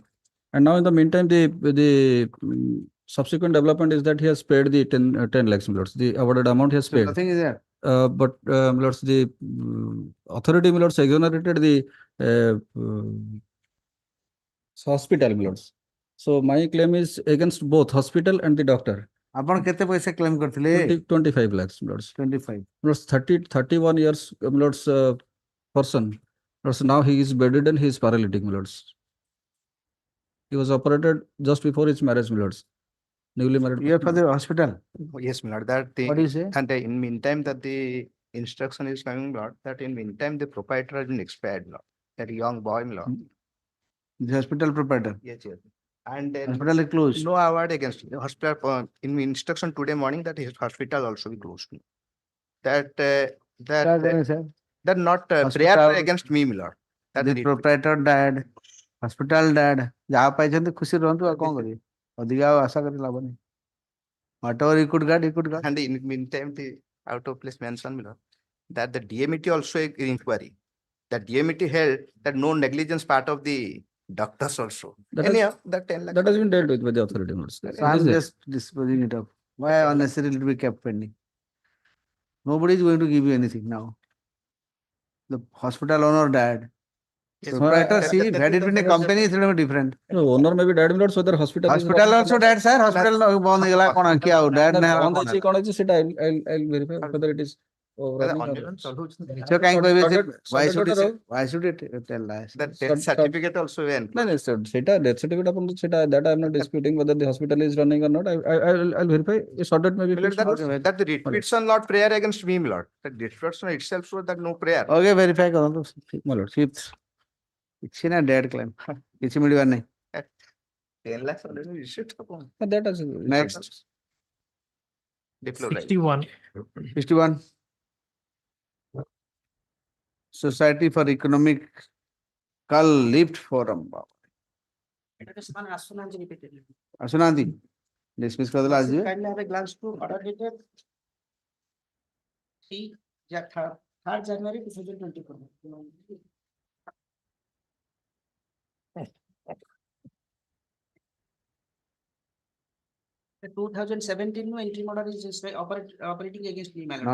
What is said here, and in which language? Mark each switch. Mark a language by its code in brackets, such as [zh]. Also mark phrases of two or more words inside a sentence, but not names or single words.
[en] And now in the meantime, the subsequent development is that he has paid the 10 lakhs, Lords. The awarded amount he has So paid. nothing is there. But Lords, the authority, Lords, exonerated the hospital, Lords. So my claim is against both hospital and the doctor. [or] ଆପଣ କେତେ ପଇସା claim କରିଥିଲେ? [en] 25 lakhs, Lords. 25. Lords, 31 years, Lords, person. Lords, now he is bedridden, he is paralytic, Lords. He was operated just before his marriage, Lords. Newly married. You are for the hospital. Yes, my lord, that the. What do you say? And in meantime that the instruction is coming, lord, that in meantime the proprietor has been expired, lord. That young boy, lord. The hospital proprietor. Yes, yes. And then Hospital is closed. no award against the hospital. In instruction today morning that his hospital also be closed. That that not prayer Hospital- against me, my lord. That The the proprietor died. Hospital died. [or] ଯାହା ପାଇଛନ୍ତି ଖୁସି ରୁହନ୍ତୁ ଆଉ କଣ କରିବେ? ଅଧିକା ଆଉ ଆଶା କରି ଲାଭ ନାହିଁ. [en] Whatever he could get, he could get. And in meantime, the out of place mention, my lord, that the DMT also inquiry. That DMT held that no negligence part of the doctors also. That Anyhow, has- that 10 lakhs. That has been dealt with by the authority, Lords. So I'm just disposing it of. Why unnecessarily to be kept pending? Nobody is going to give you anything now. The hospital owner died. Yes, Proprietor, that- see, that- had it been a company, it would have been different. No, owner may be dead, Lords, whether hospital. is Hospital running or also not. died, sir. Hospital [or] ବନ୍ଦ ହେଇଗଲା କଣ କି ଆଉ died [en] No, [or] ନା ହେଲା ବନ୍ଦ କଣ ହେଇଛି, କଣ ହେଇଛି, ସେଟା [en] I'll verify whether it is running or- [or] So କାହିଁ କହିବେ ସେ- [en] why Sorted should order it why should it tell lies? That death certificate also went. No, sir. Seta death certificate upon that I'm not disputing whether the hospital is running or not. I'll verify. A sorted may be My lord, fixed. that, that the repetition not prayer against me, my lord. That repetition itself shows that no prayer. Okay, verify [or] କରନ୍ତୁ. [en] My lord. Fifth. [or] କିଛି ନା [en] dead claim. [or] କିଛି ମିଳିବାର ନାହିଁ. [en] 10 lakhs already issued. That is Next. Deplorable. 61. 61. Society for Economic Lift Forum. [or] ଆସୁନାହାନ୍ତି dismiss କରିଦେଲେ ଆସିଯିବେ. [en] Kindly have a glance to order dated 3rd January 2024. The 2017 interim order is just operating against me, my lord.